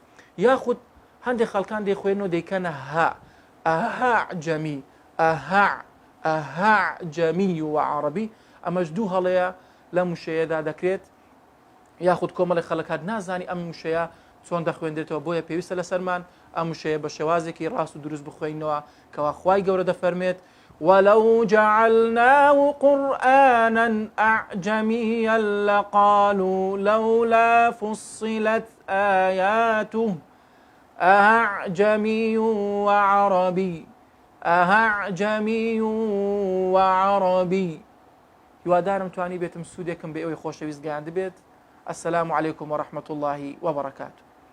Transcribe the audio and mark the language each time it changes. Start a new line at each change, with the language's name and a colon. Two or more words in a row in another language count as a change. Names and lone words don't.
Central Kurdish: یاخود هەندێک خەڵکان دەیخوێنەوە دەیکەنە ها ئەهەعجەمی ئەهەعجەمی و عەرەبی. ئەمەش دوو هەڵەیە لە موشەیەدا دەکرێت، یاخود کۆمەڵی خەڵک نازانی ئەم موشەیە چۆن دەخوێندرێتەوە. بۆیە پێویستە لەسەرمان ئەم موشەیە بە شێوازێکی ڕاست و دروست بخوێنەوە کەوا خوای گەورە دەفەرمێت
Arabic: ولو جعلناه قرآنا أعجميا لقالوا لولا فصلت آياته أعجمي وعربي أعجمي وعربي.
Central Kurdish: هیوادارم توانی بێتم سوودێکم بێ ئەوەی خۆشەویست گەیاند بێت.
Arabic: السلام عليكم ورحمة الله وبركاته.